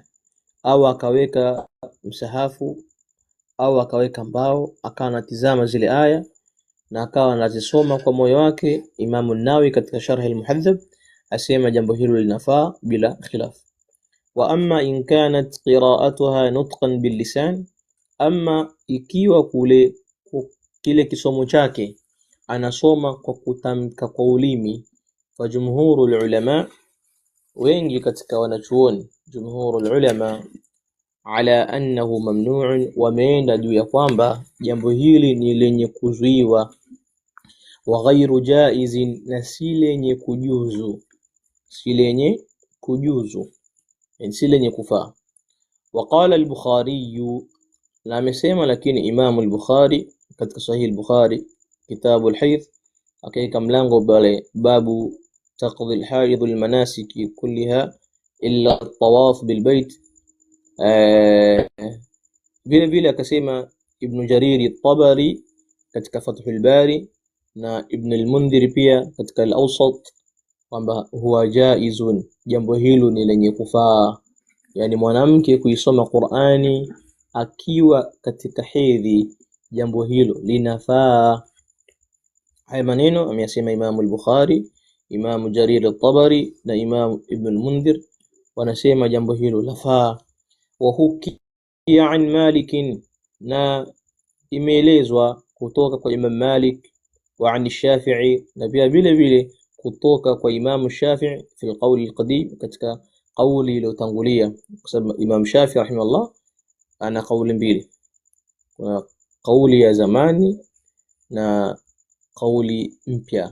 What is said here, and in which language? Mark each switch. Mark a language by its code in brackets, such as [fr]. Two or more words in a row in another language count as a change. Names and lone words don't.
[sw] Au akaweka msahafu au akaweka mbao akawa anatizama zile aya na akawa anazisoma kwa moyo wake, Imam an-Nawawi katika sharh al-Muhadhab asema jambo hilo linafaa bila khilaf. [ar] وأما إن كانت قراءتها نطقا باللسان, [sw] amma ikiwa kile kisomo chake anasoma kwa kutamka kwa ulimi, [ar] فجمهور العلماء, [sw] wengi katika wanachuoni, [ar] جمهور العلماء على أنه ممنوع, [sw] wameenda juu ya kwamba jambo hili ni lenye kuzuiwa, [ar] وغير جائز, [sw] na si lenye kujuzu, si lenye kujuzu, si lenye kufaa. [ar] وقال البخاري, [sw] na amesema lakini Imam al-Bukhari katika Sahih al-Bukhari kitabu al-Hayd akaika mlango pale [ar] باب تقضي الحائض المناسك كلها إلا الطواف بالبيت. [sw] Vile vile akasema Ibn Jarir at-Tabari katika Fathul Bari na Ibn al-Mundhir pia katika al-Awsat kwamba [ar] هو جائز, [sw] jambo hilo ni lenye kufaa, yani mwanamke kuisoma Qur'ani akiwa katika hedhi, jambo hilo linafaa. Haya maneno ameyasema Imam al-Bukhari, Imam Jarir at-Tabari na Imam Ibn al-Mundhir, wanasema jambo hilo lafaa. [ar] وحكي عن مالك, [sw] na imeelezwa kutoka kwa Imam Malik, [ar] وعن الشافعي, [sw] na pia vile vile kutoka kwa Imam Shafi'i [ar] في القول القديم, [sw] katika kauli iliyotangulia, kwa sababu Imam Shafi'i rahimahullah ana kauli mbili, kuna kauli ya zamani na kauli mpya.